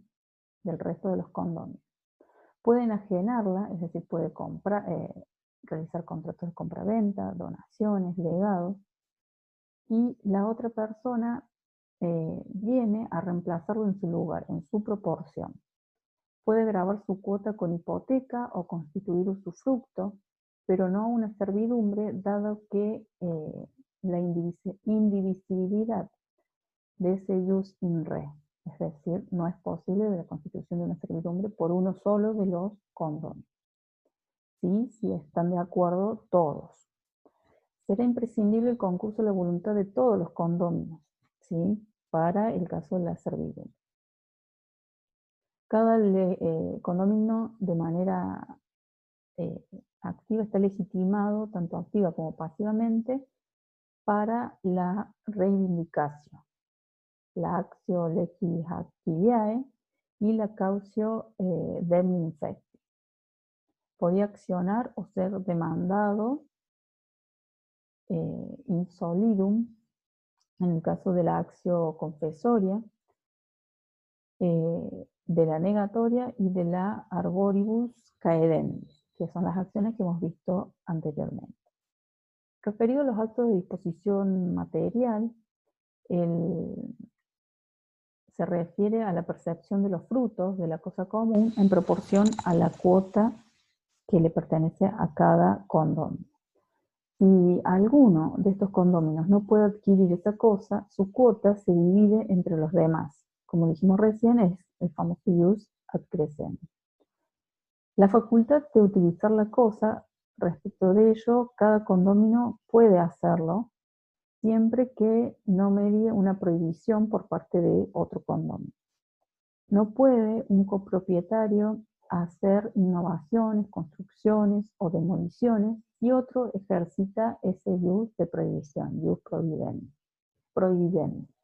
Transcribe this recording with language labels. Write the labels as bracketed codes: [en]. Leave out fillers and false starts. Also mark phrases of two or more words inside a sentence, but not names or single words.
[es] Del resto de los condóminos. Puede enajenarla, es decir, puede realizar contratos de compraventa, donaciones, legados, y la otra persona viene a reemplazarlo en su lugar, en su proporción. Puede gravar su cuota con hipoteca o constituir usufructo, pero no una servidumbre, dado que la indivisibilidad de ese [la] ius in re, [es] es decir, no es posible la constitución de una servidumbre por uno solo de los condóminos. ¿Sí? Si están de acuerdo todos. Será imprescindible el concurso de la voluntad de todos los condóminos, ¿sí? Para el caso de la servidumbre. Cada condominio de manera activa está legitimado, tanto activa como pasivamente, para la reivindicación, la [la] actio legis activiae [es] y la [la] cautio demni infecti. [es] Podía accionar o ser demandado [la] in solidum, [es] en el caso de la [la] actio confesoria, [es] de la negatoria y de la [la] arboribus caedendis, [es] que son las acciones que hemos visto anteriormente. Referido a los actos de disposición material, se refiere a la percepción de los frutos de la cosa común en proporción a la cuota que le pertenece a cada condominio. Si alguno de estos condóminos no puede adquirir esa cosa, su cuota se divide entre los demás. Como dijimos recién, es el famoso [la] ius ad crescendi. [es] La facultad de utilizar la cosa, respecto de ello, cada condominio puede hacerlo, siempre que no medie una prohibición por parte de otro condominio. No puede un copropietario hacer innovaciones, construcciones o demoliciones y otro ejercita ese ius de prohibición, [la] ius prohibidendi.